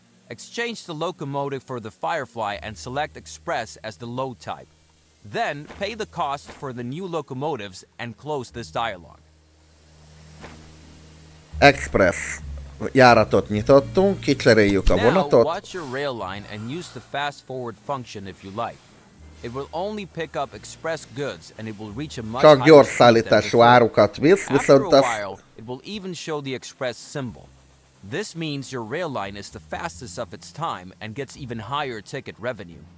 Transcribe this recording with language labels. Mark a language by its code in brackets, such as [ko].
[en] Exchange the locomotive for the Firefly and select Express as the load type. Then pay the cost for the new locomotives and close this dialog. [hu] Express járatot nyitottunk, kicseréljük a vonatot. [en] Now watch your rail line and use the fast forward function if you like. It will only pick up express goods and it will reach a much higher speed. [hu] Csak gyors szállítású árukat visz, viszont az... [en] It will even show the express symbol. This means your rail line is the fastest of its time and gets even higher ticket revenue.